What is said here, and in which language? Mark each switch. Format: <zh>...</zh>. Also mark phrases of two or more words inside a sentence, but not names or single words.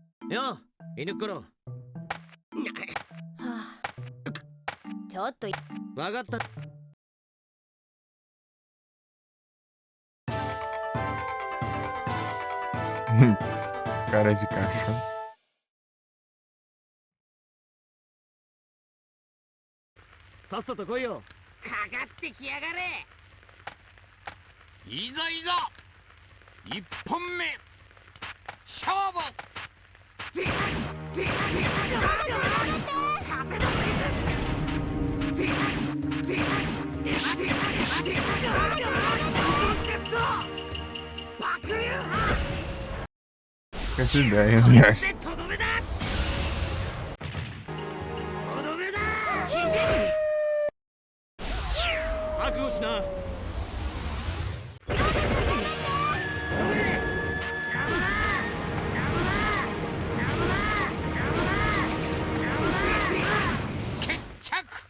<ja>よう犬っころ。はあ、ちょっとわかった。</ja> <pt>Cara de cachorro.</pt> <ja>さっさと来いよ。かかってきやがれ。いざいざ一本目勝負。</ja> <pt>Fica de ideia, né?</pt> <ja>とどめだ。とどめだ。覚悟しな。決着。</ja>